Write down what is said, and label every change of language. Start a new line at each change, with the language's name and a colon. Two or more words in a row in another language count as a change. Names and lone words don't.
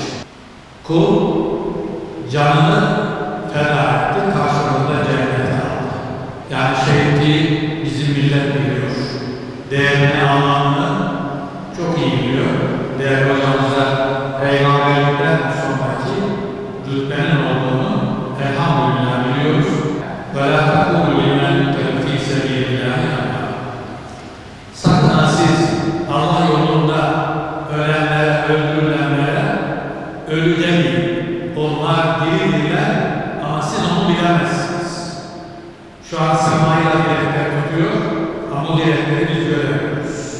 Turkish: Kul canını feda etti, karşılığında cennet aldı. Yani şehitliği bizim millet biliyor. Değerini, anlamını çok iyi biliyor. Değerli hocamıza peygamberlikten sonraki rütbenin olduğunu elhamdülillah biliyoruz.
Arabic: وَلَا تَقُولُوا لِمَنْ يُقْتَلُ فِي سَبِيلِ اللّٰهِ أَمْوَاتٌ.
Turkish: Sakın ha siz Allah yolunda ölenlere, öldürülenlere ölü demeyin. Onlar diridirler ama siz onu bilemezsiniz. Şu an semayla direkler tutuyor ama bu direkleri biz göremiyoruz.